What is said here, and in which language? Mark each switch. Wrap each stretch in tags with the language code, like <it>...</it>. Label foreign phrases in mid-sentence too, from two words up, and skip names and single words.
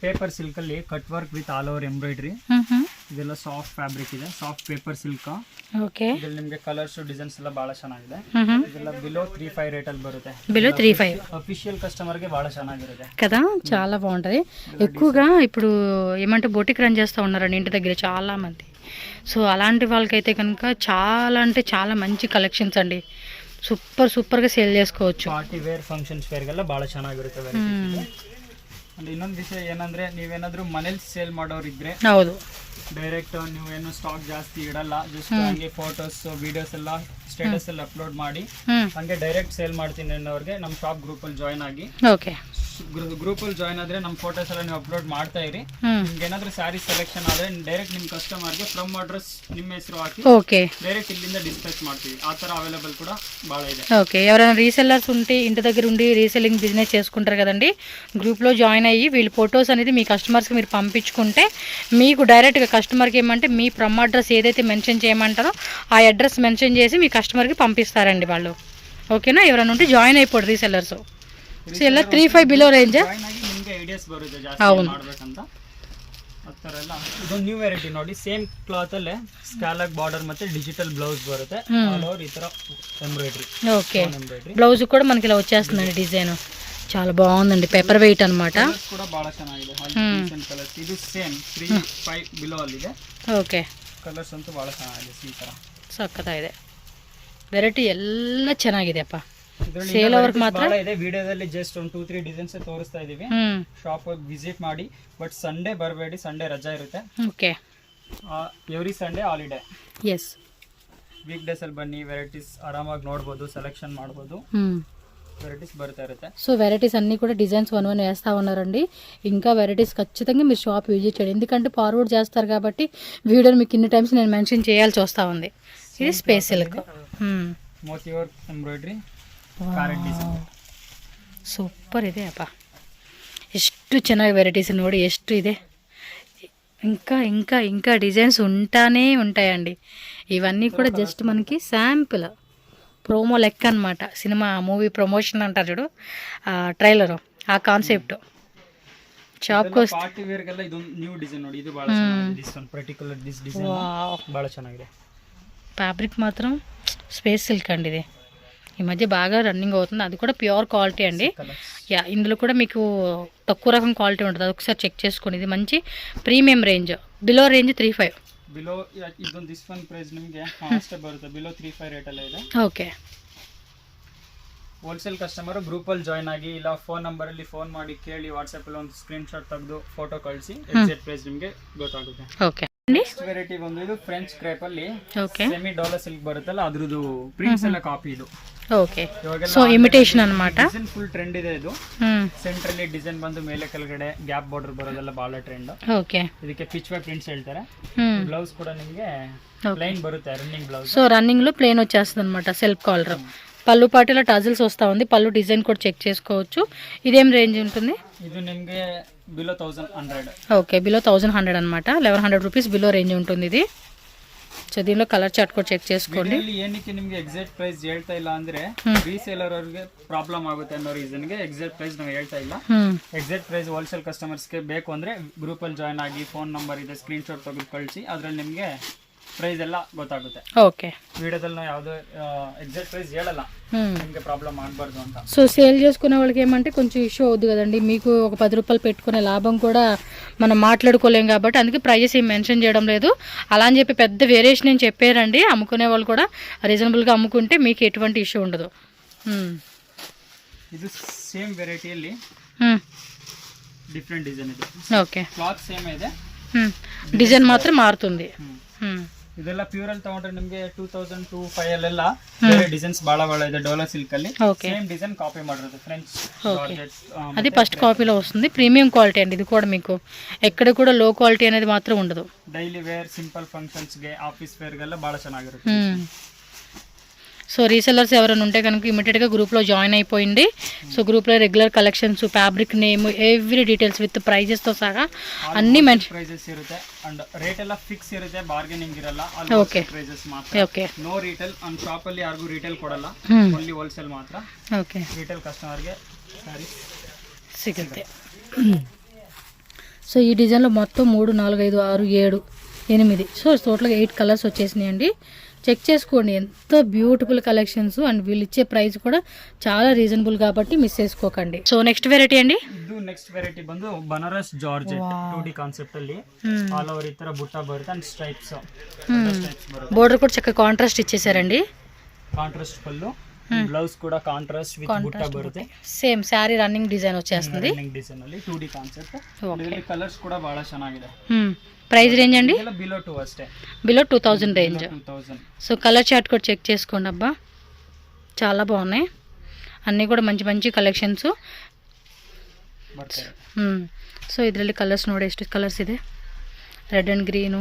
<en>paper silk</en> <kn>ಅಲ್ಲಿ</kn> <en>cut work with all over embroidery.</en> <kn>ಇದೆಲ್ಲ</kn> <en>soft fabric</en> <kn>ಇದೆ,</kn> <en>soft paper silk.</en> <kn>ಓಕೆ, ಇದರಲ್ಲಿ ನಿಮಗೆ</kn> <en>colors designs</en> <kn>ಎಲ್ಲ ಬಹಳ ಚೆನ್ನಾಗಿದೆ. ಇದೆಲ್ಲ బిలో 35 ರೇಟ್ ಅಲ್ಲಿ బರುತ್ತೆ. బిలో 35</kn> <en>official customer</en> <kn>ಗೆ ಬಹಳ ಚೆನ್ನಾಗಿರುತ್ತೆ</kn> <te>కదా, చాలా బాగుంటది. ఎక్కువగా ఇప్పుడు ఏమంటే</te> <en>boutique run</en> <te>చేస్తూ ఉన్నారండి ఇంటి దగ్గర చాలా మంది. సో అలాంటి వాళ్ళకైతే కనుక చాలా అంటే చాలా మంచి కలెక్షన్స్ అండి. సూపర్గా సేల్ చేసుకోవచ్చు.</te> <en>party wear functions</en> <kn>ವೇರ್ಗೆಲ್ಲ ಬಹಳ ಚೆನ್ನಾಗಿರುತ್ತೆ. ಅಂಡ್ ಇನ್ನೊಂದು ವಿಷಯ ಏನಂದ್ರೆ, ನೀವೇನಾದ್ರೂ ಮನೇಲಿ ಸೇಲ್ ಮಾಡೋರು ಇದ್ರೆ ಹೌದು, ಡೈರೆಕ್ಟ್ ನೀವೇನು ಸ್ಟಾಕ್ ಜಾಸ್ತಿ ಇಡಲ್ಲ, ಜಸ್ಟ್ ಹಂಗೆ</kn> <en>photos videos</en> <kn>ಎಲ್ಲ ಸ್ಟೇಟಸ್ ಅಲ್ಲಿ ಅಪ್ಲೋಡ್ ಮಾಡಿ ಹಂಗೆ</kn> <en>direct sale</en> <kn>ಮಾಡ್ತೀನಿ ಅನ್ನೋರಿಗೆ ನಮ್ಮ</kn> <en>shop group</en> <kn>ಅಲ್ಲಿ ಜಾಯಿನ್ ಆಗಿ. ಓಕೆ, ಗ್ರೂಪ್ ಅಲ್ಲಿ ಜಾಯಿನ್ ಆದ್ರೆ ನಮ್ಮ ಫೋಟೋಸ್ ಎಲ್ಲ ನೀವು ಅಪ್ಲೋಡ್ ಮಾಡ್ತಾ ಇರಿ. ನಿಮ್ಗೆ ಏನಾದ್ರೂ</kn> <en>saree selection</en> <kn>ಆದ್ರೆ ಡೈರೆಕ್ಟ್ ನಿಮ್ ಕಸ್ಟಮರ್ಗೆ</kn> <en>from address</en> <kn>ನಿಮ್ಮ ಹೆಸರು ಹಾಕಿ ఓకే, డైరెక్ట్ ఇల్లింద డిస్పాచ్ ಮಾಡ್ತೀವಿ. ఆ ತರ అవైలబుల్</kn> <te>కూడా బాగా</te> <kn>ಇದೆ.</kn> <te>ఓకే, ఎవరైనా రీసెల్లర్స్ ఉంటే ఇంటి దగ్గర ఉండి</te> <en>reselling business</en> <te>చేసుకుంటారు కదండి, గ్రూప్లో జాయిన్ అయ్యి వీళ్ళు ఫొటోస్ అనేది మీ కస్టమర్స్కి మీరు పంపించుకుంటే మీకు డైరెక్ట్గా కస్టమర్కి ఏమంటే మీ</te> <en>from address</en> <te>ఏదైతే మెన్షన్ చేయమంటారో ఆ అడ్రస్ మెన్షన్ చేసి మీ కస్టమర్కి పంపిస్తారండి వాళ్ళు. ఓకేనా? ఎవరైనా ఉంటే జాయిన్ అయిపోడు రీసెల్లర్స్. సో ಎಲ್ಲ 35 ಬಿಲೋ ರೇಂಜ್.</te> <kn>ನಿಮಗೆ ಐಡಿಯಾಸ್ ಬರುತ್ತೆ ಜಾಸ್ತಿ ಮಾಡಬೇಕಂತ ಆ ಥರ ಎಲ್ಲ. ಇದೊಂದು</kn> <en>new variety</en> <kn>ನೋಡಿ,</kn> <en>same cloth</en> <kn>ಅಲ್ಲೇ</kn> <en>scallop border</en> <kn>ಮತ್ತೆ</kn> <en>digital blouse</en> <kn>ಬರುತ್ತೆ.</kn> <en>all over</en> <kn>ಈ ತರ ಎಂಬ್ರಾಯ್ಡ್రీ.</kn> <te>ఓకే, బ్లౌజ్ కూడా మనకి ఇలా వచ్చేస్తుందండి డిజైన్. చాలా బాగుందండి,</te> <en>paper weight</en> <te>అన్నమాట. కూడా బాగా ಚೆನ್ನಾಗಿದೆ. ಕಲರ್ಸ್ ಇದು ಸೇಮ್ 35 ಬಿಲೋ ಅಲ್ಲಿ ಇದೆ.</te> <kn>ಓಕೆ, ಕಲರ್ಸ್ ಅಂತೂ ಬಹಳ ಚೆನ್ನಾಗಿದೆ. ಈ ತರ ಸಕ್ಕತ್ತಾಗಿದೆ. ವೆರೈಟಿ ಎಲ್ಲ ಚೆನ್ನಾಗಿದೆ ಅಪ್ಪ. ಸೇಲ್ ಅವರ್ಕ್ ಮಾತ್ರ ಇದೆ. ವಿಡಿಯೋದಲ್ಲಿ ಜಸ್ಟ್ ಒಂದು 2-3 ಡಿಸೈನ್ಸ್ ತೋರಿಸ್ತಾ ಇದೀವಿ.</kn> <en>shop visit</en> <kn>ಮಾಡಿ, ಬಟ್ ಸಂಡೇ ಬರಬೇಡಿ, ಸಂಡೇ ರಜಾ ಇರುತ್ತೆ. ಓಕೆ,</kn> <en>every Sunday holiday.</en> <kn>ಎಸ್, ವೀಕ್ ಡೇಸಲ್ಲಿ ಬನ್ನಿ, ವೆರೈಟೀಸ್ ಆರಾಮಾಗಿ ನೋಡ್ಬೋದು, సెలెక్షన్ ಮಾಡ್ಬೋದು, వెరైటీస్ ಬರ್ತಾ ఇರುತ್ತೆ.</kn> <te>సో వెరైటీస్ అన్నీ కూడా డిజైన్స్ వన్ వేస్తూ ఉన్నారండి. ఇంకా వెరైటీస్ ఖచ్చితంగా మీరు</te> <en>shop visit</en> <te>చేయండి, ఎందుకంటే ఫార్వర్డ్ చేస్తారు కాబట్టి వీడియోని మీకు ఇన్ని టైమ్స్ నేను మెన్షన్ చేయాల్సి వస్తూ ఉంది. ఇది</te> <en>space silk, moti work embroidery, parrot design.</en> <kn>ಸೂಪರ್ ಇದೆ ಅಪ್ಪ, ಎಷ್ಟು ಚೆನ್ನಾಗಿ ವೆರೈಟೀಸ್ ನೋಡಿ, ಎಷ್ಟು ಇದೆ.</kn> <te>ఇంకా ఇంకా ఇంకా డిజైన్స్ ఉంటానే ఉంటాయండి. ఇవన్నీ కూడా జస్ట్ మనకి</te> <en>sample promo</en> <te>లెక్క అనమాట.</te> <en>cinema movie promotion</en> <te>అంటారు చూడు, ట్రైలర్, ఆ కాన్సెప్ట్.</te> <kn>ಶಾಪ್ಗೆ ಪಾರ್ಟಿ ವೇರ್ಗೆಲ್ಲ ಇದೊಂದು</kn> <en>new design</en> <kn>ನೋಡಿ, ಇದು ಭಾಳ ಚೆನ್ನಾಗಿದೆ.</kn> <en>this one particular this design</en> <kn>ಭಾಳ ಚೆನ್ನಾಗಿದೆ.</kn> <te>ఫ్యాబ్రిక్ మాత్రం</te> <en>space silk</en> <te>అండి, ఇది ఈ మధ్య బాగా రన్నింగ్ అవుతుంది. అది కూడా</te> <en>pure quality</en> <te>అండి. యా, ఇందులో కూడా మీకు తక్కువ రకం క్వాలిటీ ఉంటుంది, అది ఒకసారి చెక్ చేసుకోండి. ఇది మంచి</te> <en>premium range, below range</en> <te>3500.</te> <kn>ಬಿಲೋ ಇದೊಂದು</kn> <en>this one price</en> <kn>ನಿಮಗೆ ಅಷ್ಟೇ ಬರುತ್ತೆ, ಬಿಲೋ 3500 ರೇಟಲ್ಲೇ ಇದೆ. ಓಕೆ,</kn> <en>wholesale customer</en> <kn>ಗ್ರೂಪಲ್ಲಿ ಜಾಯ್ನ್ ಆಗಿ, ಇಲ್ಲ ಫೋನ್ ನಂಬರಲ್ಲಿ ಫೋನ್ ಮಾಡಿ ಕೇಳಿ, ವಾಟ್ಸಪ್ಪಲ್ಲಿ ಒಂದು</kn> <en>screen shot</en> <kn>ತೆಗೆದು ಫೋಟೋ ಕಳಿಸಿ,</kn> <en>exact price</en> <kn>ನಿಮಗೆ ಗೊತ್ತಾಗುತ್ತೆ. ಓಕೆ.</kn> <en>next variety</en> <kn>ಬಂದು ಇದು</kn> <en>French crepe</en> <kn>ಅಲ್ಲಿ</kn> <en>semi dollar silk</en> <kn>ಬರುತ್ತಲ್ಲ, ಅದ್ರದ್ದು ಪ್ರಿಂಟ್ಸ್ ಎಲ್ಲ ಕಾಪಿ ಇದು.</kn> <en>OK, so imitation</en> <kn>ಅನ್మాట.</kn> <en>design full trend</en> <kn>ಇದೆ ಇದು. ಸೆಂಟ್ರಲ್ಲಿ ಡಿಸೈನ್ ಬಂದು ಮೇಲೆ ಕೆಳಗಡೆ</kn> <en>gap border</en> <kn>ಬರೋದೆಲ್ಲ ಬಹಳ ಟ್ರೆಂಡ್. ಓಕೆ, ಇದಕ್ಕೆ ಪಿಚ್ ವೈ ಪ್ರಿಂಟ್ಸ್ ಹೇಳ್ತಾರೆ. ಬ್ಲೌಸ್ ಕೂಡ ನಿಮಗೆ ಪ್ಲೈನ್ ಬರುತ್ತೆ,</kn> <en>running blouse.</en> <te>సో రన్నింగ్ లో ప్లెయిన్ వచ్చేస్తుంది అనమాట,</te> <en>self collar.</en> <te>పళ్ళు పాటిలో టజల్స్ వస్తూ ఉంది, పళ్ళు డిజైన్ కూడా చెక్ చేసుకోవచ్చు. ఇదేం రేంజ్ ఉంటుంది? ఇది నిಮಗೆ బిలో 1100. ఓకే, బిలో 1100 అనమాట, 1100 రూపీస్</te> <en>below range</en> <te>ఉంటుంది ఇది. సో దీనిలో</te> <en>color chart</en> <te>కూడా చెక్ చేసుకోండి.</te> <kn>ಏನಕ್ಕೆ ನಿಮಗೆ</kn> <en>exact price</en> <kn>ಹೇಳ್ತಾ ಇಲ್ಲ ಅಂದ್ರೆ ರೀಸೇಲರ್ ಅವರಿಗೆ ಪ್ರಾಬ್ಲಮ್ ಆಗುತ್ತೆ ಅನ್ನೋ ರೀಸನ್ಗೆ</kn> <en>exact price</en> <kn>ನಾವು ಹೇಳ್ತಾ ಇಲ್ಲ.</kn> <en>exact price wholesale</en> <kn>ಕಸ್ಟಮರ್ಸ್ಗೆ ಬೇಕು ಅಂದ್ರೆ ಗ್ರೂಪ್ ಅಲ್ಲಿ ಜಾಯ್ನ್ ಆಗಿ,</kn> <en>phone number</en> <kn>ಇದೆ,</kn> <en>screen shot</en> <kn>ತೆಗೆದು ಕಳಿಸಿ, ಅದ್ರಲ್ಲಿ ನಿಮಗೆ ಪ್ರೈಸ್ ಎಲ್ಲ ಗೊತ್ತಾಗುತ್ತೆ. ఓకే, ವಿಡಿಯೋದಲ್ಲಿ ನಾವು ಯಾವುದೇ</kn> <en>exact price</en> <kn>ಹೇಳಲ್ಲ, ನಿಮಗೆ ప్రాబ్లం ಆಗಬಾರ್ದು ಅಂತ.</kn> <te>సో సేల్ చేసుకునే వాళ్ళకి ఏమంటే కొంచెం ఇష్యూ అవుద్ది కదండి, మీకు ఒక 10 రూపాయలు పెట్టుకునే లాభం కూడా మనం మాట్లాడుకోలేం కాబట్టి అందుకే ప్రైజెస్ ఏం మెన్షన్ చేయడం లేదు. అలా అని చెప్పి పెద్ద వేరియేషన్ ఏం చెప్పారండి. అమ్ముకునే వాళ్ళు కూడా రీజనబుల్గా అమ్ముకుంటే మీకు ఎటువంటి ఇష్యూ ఉండదు.</te> <kn>ಇದು ಸೇಮ್ ವೆರೈಟಿಯಲ್ಲಿ</kn> <en>different design</en> <kn>ಇದೆ.</kn> <te>ఓకే,</te> <en>cloth same</en> <kn>ಇದೆ,</kn> <te>డిజైన్ మాత్రం మారుతుంది.</te> <kn>ಇದೆಲ್ಲ ಪ್ಯೂರ್ ಅಲ್ಲಿ ತಗೊಂಡ್ರೆ ನಿಮಗೆ 2002-5 ಅಲ್ಲೆಲ್ಲ ಬೇರೆ ಡಿಸೈನ್ಸ್ ಬಹಳ ಇದೆ</kn> <en>dollar silk</en> <kn>ಅಲ್ಲಿ.</kn> <en>same design copy</en> <kn>ಮಾಡಿರೋದು</kn> <en>French georgette.</en> <te>అది ఫస్ట్ కాపీలో వస్తుంది,</te> <en>premium quality</en> <te>అండి. ఇది కూడా మీకు ఎక్కడ కూడా</te> <en>low quality</en> <te>అనేది మాత్రం ఉండదు.</te> <en>daily wear, simple functions</en> <kn>ಗೆ,</kn> <en>office wear</en> <kn>ಗೆಲ್ಲ ಬಹಳ ಚೆನ್ನಾಗಿರುತ್ತೆ.</kn> <te>సో రీసెల్లర్స్ ఎవరైనా ఉంటే కనుక ఇమీడియట్గా గ్రూప్లో జాయిన్ అయిపోయింది. సో గ్రూప్లో</te> <en>regular collections, fabric name, every details with</en> <te>ప్రైజెస్తో సహా అన్ని మెన్షన్.</te> <kn>ಪ್ರೈಸಸ್ ಇರುತ್ತೆ</kn> <en>and rate</en> <kn>ಎಲ್ಲ ಫಿಕ್ಸ್ ಇರುತ್ತೆ, ಬಾರ್ಗೇನಿಂಗ್ ಇರಲ್ಲ. ಓಕೆ, ಪ್ರೈಸಸ್ ಮಾತ್ರ. ಓಕೆ,</kn> <en>no retail.</en> <kn>ಅಂಡ್ ಶಾಪ್ ಅಲ್ಲಿ ಯಾರಿಗೂ ರಿಟೇಲ್ ಕೊಡಲ್ಲ,</kn> <en>only wholesale</en> <kn>ಮಾತ್ರ. ಓಕೆ, ರಿಟೇಲ್ ಕಸ್ಟಮರ್ಗೆ ಸಾರಿ సిಗುತ್ತೆ.</kn> <te>సో ఈ డిజైన్లో మొత్తం 3, 4, 5, 6, 7, 8, సో టోటల్గా 8 కలర్స్ వచ్చేసినాయండి. చెక్ చేసుకోండి, ఎంత</te> <en>beautiful collections.</en> <te>అండ్ వీళ్ళు ఇచ్చే ప్రైస్ కూడా చాలా రీజనబుల్ కాబట్టి మిస్ చేసుకోకండి. సో</te> <en>next variety</en> <te>అండి, ಇದು</te> <en>next variety</en> <te>ಬಂದು ಬನಾರಸ್ ಜಾರ್ಜೆಟ್ 2D ಕಾನ್ಸೆಪ್ಟ್ ಅಲ್ಲಿ</te> <en>all over</en> <te>ಈ ತರ ಬುಟ್ಟ ಬರುತ್ತೆ</te> <en>and stripes</en> <te>ಬರುತ್ತೆ. బోర్డర్ కూడా చక్కగా కాంట్రాస్ట్ ఇచ్చేసారండి. కాంట్రాస్ట్ పళ్ళు, బ్లౌజ్ కూడా</te> <en>contrast with</en> <te>బుట్ట బರುತ್ತೆ.</te> <en>same saree running design</en> <te>వచ్చేస్తుంది.</te> <en>running design</en> <kn>ಅಲ್ಲಿ 2D ಕಾನ್ಸೆಪ್ಟ್. ಇದರಲ್ಲಿ ಕಲರ್ಸ್ ಕೂಡ ಬಹಳ ಚೆನ್ನಾಗಿದೆ.</kn> <en>price range</en> <te>అండి బిలో 2 అಷ್ಟೇ, బిలో 2000 రేంజ్. 2000. సో</te> <en>color chart</en> <te>కూడా చెక్ చేసుకోండి. అబ్బా చాలా బాగున్నాయి, అన్నీ కూడా మంచి మంచి ಕಲೆಕ್ಷನ್ಸ್.</te> <kn>ಸೊ ಇದರಲ್ಲಿ ಕಲರ್ಸ್ ನೋಡಿ, ಎಷ್ಟು ಕಲರ್ಸ್ ಇದೆ.</kn> <en>red and greenu.</en>